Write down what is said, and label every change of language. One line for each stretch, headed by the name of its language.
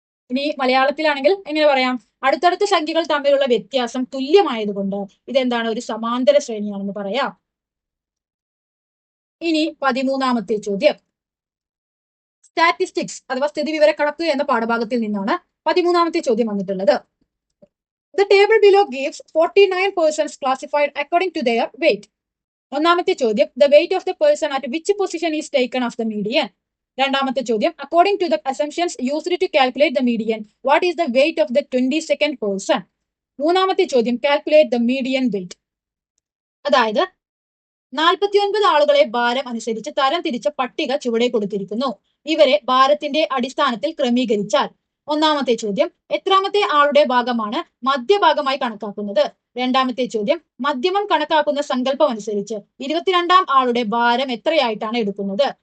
Malayalam: ഇനി മലയാളത്തിലാണെങ്കിൽ എങ്ങനെ പറയാം? അടുത്തടുത്ത സംഖ്യകൾ തമ്മിലുള്ള വ്യത്യാസം തുല്യമായതുകൊണ്ട് ഇതെന്താണ്? ഒരു സമാന്തര ശ്രേണിയാണെന്ന് പറയാം. ഇനി 13ാമത്തെ ചോദ്യം. സ്റ്റാറ്റിസ്റ്റിക്സ് അഥവാ സ്ഥിതിവിവരക്കണക്ക് എന്ന പാഠഭാഗത്തിൽ നിന്നാണ് 13ാമത്തെ ചോദ്യം വന്നിട്ടുള്ളത്.
English: The table below gives 49 persons classified according to their weight.
Malayalam: ഒന്നാമത്തെ ചോദ്യം,
English: the weight of the person at which position is taken as the median.
Malayalam: രണ്ടാമത്തെ ചോദ്യം,
English: according to the assumptions used to calculate the median, what is the weight of the 22nd person?
Malayalam: മൂന്നാമത്തെ ചോദ്യം,
English: calculate the median weight.
Malayalam: അതായത് 49 ആളുകളെ ഭാരം അനുസരിച്ച് തരം തിരിച്ച പട്ടിക ചുവടെ കൊടുത്തിരിക്കുന്നു. ഇവരെ ഭാരത്തിന്റെ അടിസ്ഥാനത്തിൽ ക്രമീകരിച്ചാൽ ഒന്നാമത്തെ ചോദ്യം, എത്രാമത്തെ ആളുടെ ഭാഗമാണ് മധ്യഭാഗമായി കണക്കാക്കുന്നത്? രണ്ടാമത്തെ ചോദ്യം, മധ്യമം കണക്കാക്കുന്ന സങ്കല്പം അനുസരിച്ച് 22ാം ആളുടെ ഭാരം എത്രയായിട്ടാണ് എടുക്കുന്നത്?